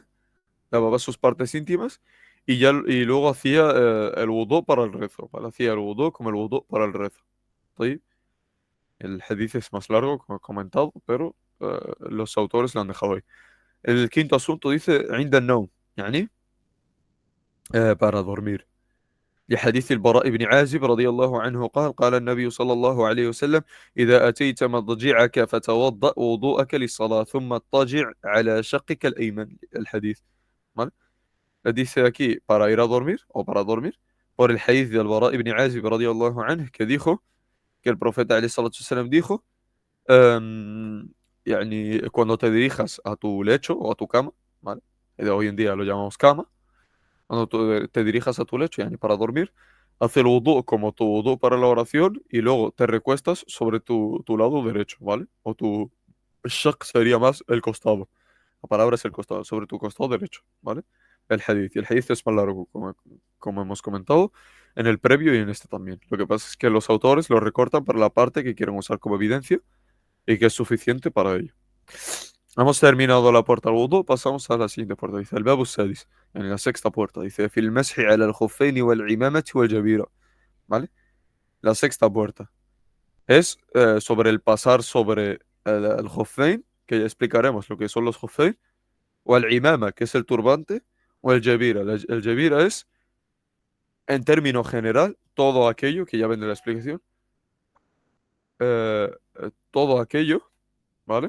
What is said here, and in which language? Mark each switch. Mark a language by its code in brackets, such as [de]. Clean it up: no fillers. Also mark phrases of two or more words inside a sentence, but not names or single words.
[es] Lavaba sus partes íntimas y luego hacía el wudú para el rezo, ¿vale? Hacía el wudú como el wudú para el rezo. ¿Sí? El hadith es más largo, como he comentado, pero los autores lo han dejado ahí. El quinto asunto dice [ar] عند النوم, [es] يعني para dormir. [ar] لحديث البراء بن عازب رضي الله عنه قال قال النبي صلى الله عليه وسلم إذا أتيت مضجعك فتوضأ وضوءك للصلاة ثم اضطجع على شقك الأيمن. الحديث, [es] ¿vale? Dice aquí para ir a dormir o para dormir por el hadith del Bara ibn Azib [ar] رضي الله عنه [es] que dijo que el profeta [ar] عليه الصلاة والسلام [es] dijo, em, yani, cuando te dirijas a tu lecho o a tu cama, ¿vale? De hoy en día lo llamamos cama. Cuando te dirijas a tu lecho, yani, para dormir, haz el wudu como tu wudu para la oración y luego te recuestas sobre tu lado derecho, ¿vale? O tu shaq sería más el costado. La palabra es el costado, sobre tu costado derecho, ¿vale? El hadith. Y el hadith es más largo, como hemos comentado, en el previo y en este también. Lo que pasa es que los autores lo recortan para la parte que quieren usar como evidencia y que es suficiente para ello. Hemos terminado la puerta al wudu, pasamos a la siguiente puerta. Dice, [ar] الباب السادس, [es] en la sexta puerta. Dice, [ar] في المسح على الخفين والعمامة والجبيرة. [es] ¿Vale? La sexta puerta es sobre el pasar sobre el khuffain, que ya explicaremos lo que son los khuffain, o el imama, que es el turbante, o el jabira. El jabira es, en término general, todo aquello, que ya ven de la explicación, todo aquello, ¿vale?